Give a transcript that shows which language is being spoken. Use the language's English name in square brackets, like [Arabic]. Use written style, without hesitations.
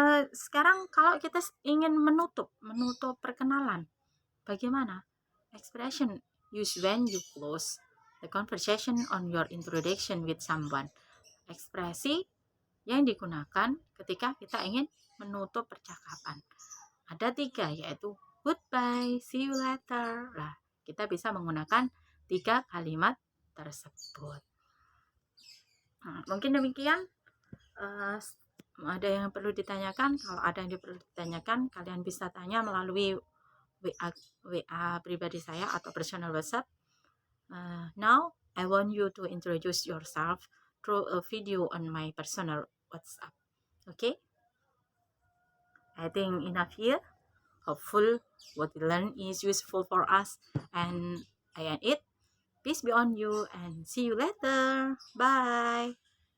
[Indonesian] Sekarang kalau kita ingin menutup perkenalan, bagaimana? [English] Expression used when you close the conversation on your introduction with someone. [Indonesian] Ekspresi yang digunakan ketika kita ingin menutup percakapan. Ada 3, yaitu [English] goodbye, see you later. [Indonesian] Nah, kita bisa menggunakan 3 kalimat tersebut. Mungkin demikian. Ada yang perlu ditanyakan? Kalau ada yang perlu ditanyakan, kalian bisa tanya melalui WA pribadi saya atau personal WhatsApp. [English] Now, I want you to introduce yourself through a video on my personal WhatsApp. Okay? I think enough here. Hopeful what we learn is useful for us, and I end it. Peace be on you and see you later. Bye.